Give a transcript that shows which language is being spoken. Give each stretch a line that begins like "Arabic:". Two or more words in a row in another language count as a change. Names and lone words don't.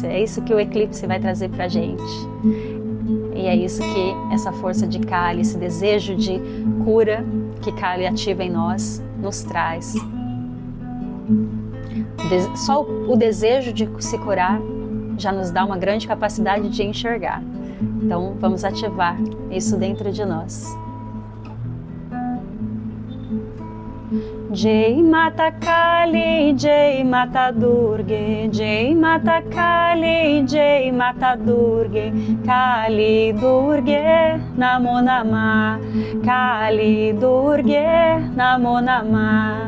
Portuguese: É isso que o eclipse vai trazer pra gente. E é isso que essa força de Kali, esse desejo de cura que Kali ativa em nós, nos traz. Só o desejo de se curar já nos dá uma grande capacidade de enxergar. Então vamos ativar isso dentro de nós.
Sanskrit: Jai Mata Kali, Jai Mata Durga, Jai Mata Kali, Jai Mata Durga, Kali Durga, Namo Namah, Kali Durga, Namo Namah.